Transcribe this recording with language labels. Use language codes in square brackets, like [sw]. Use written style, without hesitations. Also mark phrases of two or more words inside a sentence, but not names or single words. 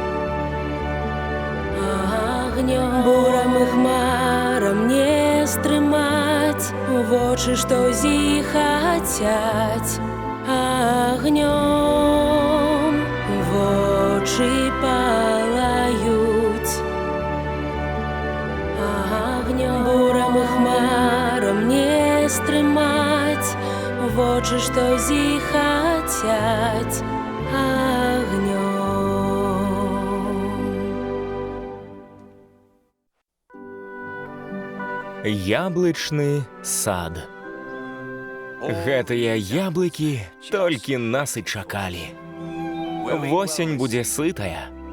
[uk] огнем бурами хмарам не стримать, в очі що зіхатять, огнем в очі палають, огнем бурами хмарам не стримать, в очі що зіхатять, огнем. [be] Яблычны сад. Гэтыя яблыкі толькі нас і чакалі. Восень будзе сытая.